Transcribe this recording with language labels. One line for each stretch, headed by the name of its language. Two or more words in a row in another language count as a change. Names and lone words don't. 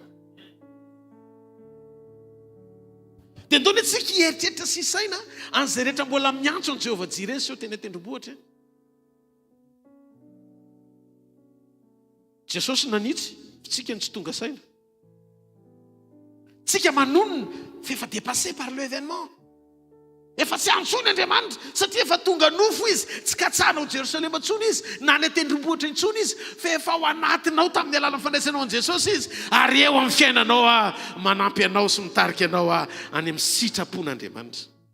Malagasy: Dia ndony tsika hieritreritra sy saina an'izay rehetra mbola miantso an Jehovah Jireh sy teny tendrombohitra. Jesosy nanitsy tsika ny tsy tonga saina. Tsika manonona fa efa
French: dépassé par l'événement.
Malagasy: Efa tsy antsony Andriamanitra satria efa tonga nofo izy, tsy katsanao Jerosalema intsony izy, na ny tendrombohitra intsony izy, fa efa ao anatinao tamin'ny alalan'ny fandraisanao an Jesosy izy, ary eo amin'ny fiainanao manampy anao sy mitarika anao any amin'ny sitrapon'Andriamanitra.